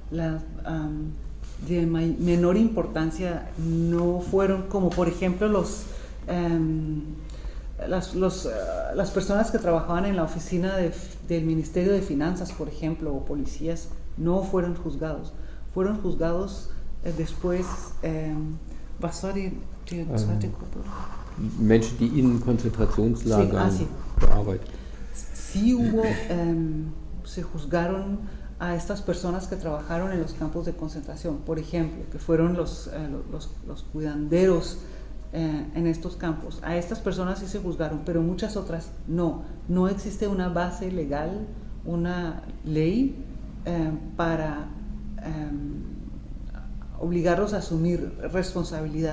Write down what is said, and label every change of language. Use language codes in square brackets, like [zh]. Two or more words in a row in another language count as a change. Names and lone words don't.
[es] de menor importancia no fueron, como por ejemplo las personas que trabajaban en la oficina del Ministerio de Finanzas, por ejemplo, o policías, no fueron juzgados. Fueron juzgados después. [de] Was war die zweite Gruppe? Menschen, die in Konzentrationslagern [es] sí. [de] gearbeitet. [es] Sí se juzgaron a estas personas que trabajaron en los campos de concentración, por ejemplo, que fueron los cuidanderos en estos campos. A estas personas sí se juzgaron, pero muchas otras no. No existe una base legal, una ley para obligarlos a asumir responsabilidad.